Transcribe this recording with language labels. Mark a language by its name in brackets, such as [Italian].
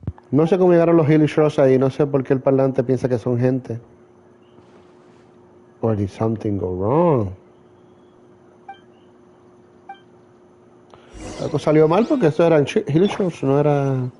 [Spanish] No sé cómo llegaron los hilichos ahí, no sé por qué el parlante piensa que son gente. [English] Or did something go wrong? [Spanish] Algo salió mal porque eso eran hilichos, no era...